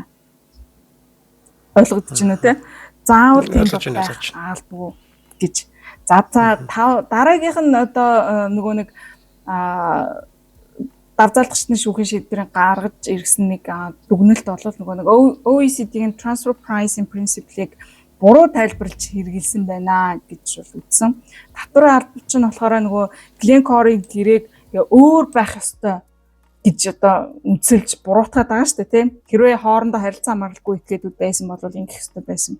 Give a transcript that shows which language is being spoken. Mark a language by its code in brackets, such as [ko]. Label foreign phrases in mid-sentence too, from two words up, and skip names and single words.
[mn] Ойлгогдож байна уу те? Заавал тийм байх албагүй гэж. За дараагийнх нь одоо нөгөө нэг давзаалгачны шүүхийн шийдвэрийг гаргаж ирсэн нэг дүгнэлт бол нөгөө нэг OECD-ийн [en] transfer pricing principle- [mn] ийг буруу тайлбарлаж хэрэгэлсэн байна гэж бол үтсэн. Татварын албач нь болохоор нөгөө Glencore-ийн гэрээг өөр байх ёстой гэж одоо үнсэлж буруутгаад байгаа шүү дээ тийм. Хэрвээ хоорондоо харилцаа хамааралгүй этгээдүүд байсан бол ингэх ёстой байсан.